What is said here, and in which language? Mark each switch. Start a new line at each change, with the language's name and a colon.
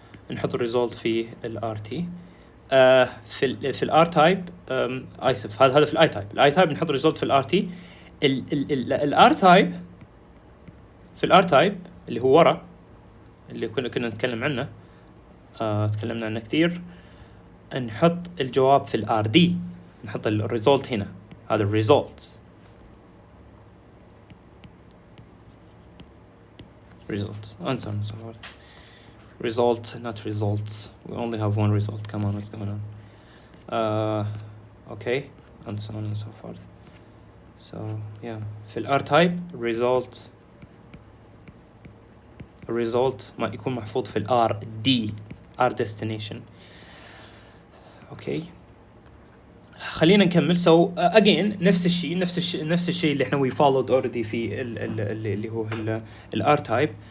Arabic: نحط الريزولت في الار تي. في الار تايب اسف، هذا في الاي تايب. الاي تايب نحط الريزولت في الار تي. الار تايب في الار تايب اللي هو ورا، اللي كنا نتكلم عنه، تكلمنا عنه كثير. نحط الجواب في الار دي، نحط الريزولت هنا. هذا الريزولت
English: and so on and so forth. Result, not results. We only have one result. Come on, what's going on? Okay, and so on and so forth.
Arabic: So yeah, في الار type result ما يكون محفوظ في الار دي، R destination. اوكي، خلينا نكمل. So again نفس الشيء اللي احنا
English: we followed already
Arabic: في اللي هو ال R type.